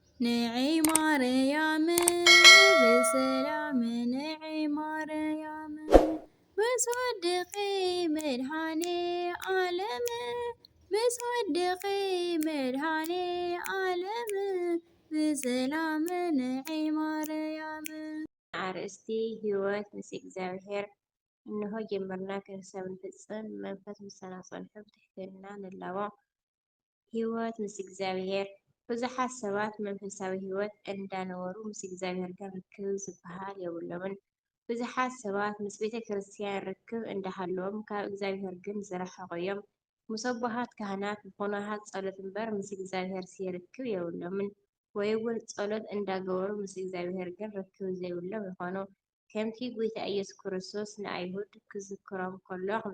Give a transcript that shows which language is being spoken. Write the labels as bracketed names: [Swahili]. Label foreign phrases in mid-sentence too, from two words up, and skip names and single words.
[Tigrinya] ንዒ ማርያም ብሰላም ንዒ ማርያም ብጽድቂ መድሓኒ ዓለም ብጽድቂ መድሓኒ ዓለም ብሰላም ንዒ ማርያም አርእስቲ ህይወት ምስ እግዚአብሔር እንሆ ጀመርና ከንሰብ ንፍጽም መንፈስ ምሳና ጸንሑ ብትሕትና ንላቦ ህይወት ምስ እግዚአብሔር ብዙሓት ሰባት መንፈሳዊ ህይወት እንዳነበሩ ምስ እግዚአብሔር ጋር ርክብ ዝበሃል የብሎምን። ብዙሓት ሰባት ምስ ቤተ ክርስቲያን ርክብ እንዳሃለዎም ካብ እግዚአብሔር ግን ዝረሓቑ እዮም። ምስ ኣቦሃት ካህናት ብኹናት ጸሎት እምበር ምስ እግዚአብሔር ሲርክብ የብሎምን። ወይ እውን ጸሎት እንዳገበሩ ምስ እግዚአብሔር ግን ርክብ ዘይብሎም ይኾኑ። ከምቲ ጎይታ ኢየሱስ ክርስቶስ ንኣይሁድ ክዝክሮም ከሎ